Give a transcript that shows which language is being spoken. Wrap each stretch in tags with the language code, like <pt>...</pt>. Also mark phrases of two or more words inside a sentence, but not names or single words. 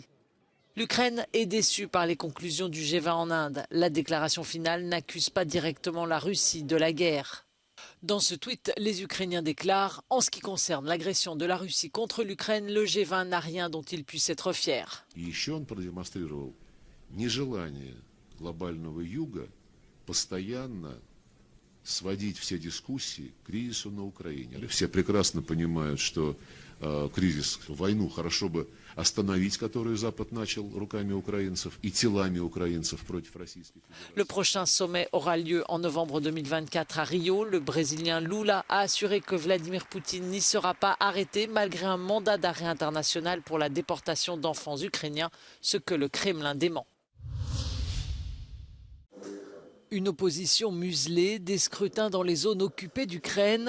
<fr>L'Ukraine est déçue par les conclusions du G20 en Inde. La déclaration finale n'accuse pas directement la Russie de la guerre. Dans ce tweet, les Ukrainiens déclarent « En ce qui concerne l'agression de la Russie contre l'Ukraine, le G20 n'a rien dont il puisse être fier. »</fr> <ru>сводить все дискуссии к кризису на Украине. Все прекрасно понимают, что кризис, войну хорошо бы остановить, которую Запад начал руками украинцев и телами украинцев против Российской Федерации.</ru> <fr>Le prochain sommet aura lieu en novembre 2024 à Rio. Le Brésilien Lula a assuré que Vladimir Poutine n'y sera pas arrêté malgré un mandat d'arrêt international pour la déportation d'enfants ukrainiens, ce que le Kremlin dément. Une opposition muselée, des scrutins dans les zones occupées d'Ukraine.</fr>